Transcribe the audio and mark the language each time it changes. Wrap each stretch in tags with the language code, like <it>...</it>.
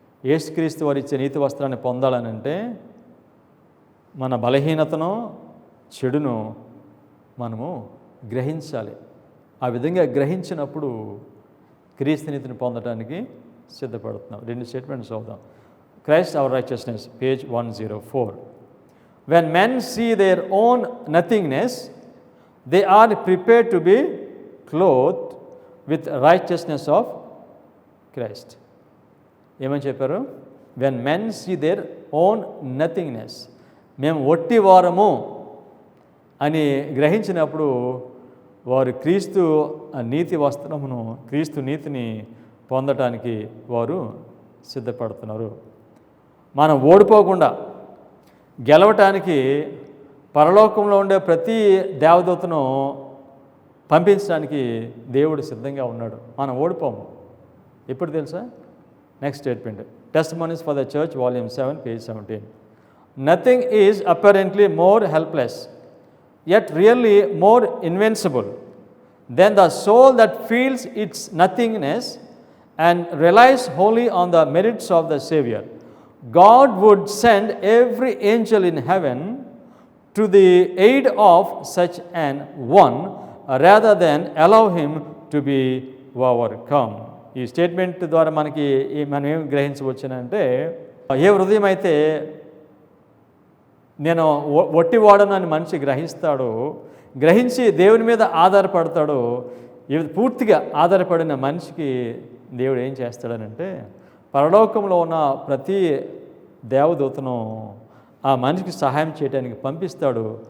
<te>యేసుక్రీస్తు వారు ఇచ్చే నీతి వస్త్రాన్ని పొందాలనంటే మన బలహీనతను, చెడును మనము గ్రహించాలి. ఆ విధంగా గ్రహించినప్పుడు క్రీస్తు నీతిని పొందడానికి సిద్ధపడుతున్నాం. 2 స్టేట్మెంట్స్ అవుదాం. Christ hour righteousness, page 104.</te> <en>When men see their own nothingness, they are prepared to be clothed with righteousness of Christ.</en> <te>ఏమని చెప్పారు?</te> <en>When men see their own nothingness,</en> <te>మేము ఒట్టి వారము అని గ్రహించినప్పుడు వారు క్రీస్తు నీతి వస్త్రమును, క్రీస్తు నీతిని పొందటానికి వారు సిద్ధపడుతున్నారు. మనం ఓడిపోకుండా గెలవటానికి పరలోకంలో ఉండే ప్రతి దేవదూతను పంపించడానికి దేవుడు సిద్ధంగా ఉన్నాడు. మనం ఓడిపోము. ఎప్పుడు తెలుసా?</te> <en>Next statement, testimonies for the church, volume 7, page 17. Nothing is apparently more helpless, yet really more invincible than the soul that feels its nothingness and relies wholly on the merits of the Savior. God would send every angel in heaven to the aid of such an one rather than allow him to be overcome.</en> <te>ఈ statement ద్వారా మనం ఏం గ్రహించవచ్చునంటే, ఏ హృదయం అయితే నేను ఒట్టివాడను అని మనిషి గ్రహించి దేవుని మీద ఆధారపడతాడో, పూర్తిగా ఆధారపడిన మనిషికి దేవుడు ఏం చేస్తాడనంటే పరలోకంలో ఉన్న ప్రతి దేవదూతను ఆ మనిషికి సహాయం చేయడానికి పంపిస్తాడు.</te>